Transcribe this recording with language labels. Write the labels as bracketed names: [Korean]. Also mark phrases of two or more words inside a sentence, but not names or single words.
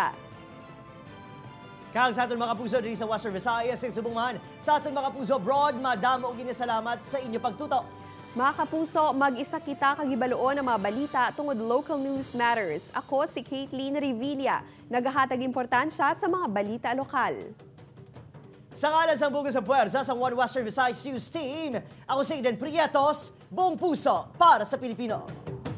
[Hiligaynon] Kag sa aton mga kapuso diri sa Western Visayas, subong man sa aton mga kapuso abroad, madamo og ginasalamat sa inyo pagtutok. Mga kapuso, mag-isa kita kagibaluon ang mga balita tungod Local News Matters. Ako si Caitlin Revilla, nagahatag importansya sa mga balita lokal. Sa ngalan sa buong sa puwersa sa One Western Visayas News Team, [Filipino] ako si Eden Prietos, buong puso para sa Pilipino.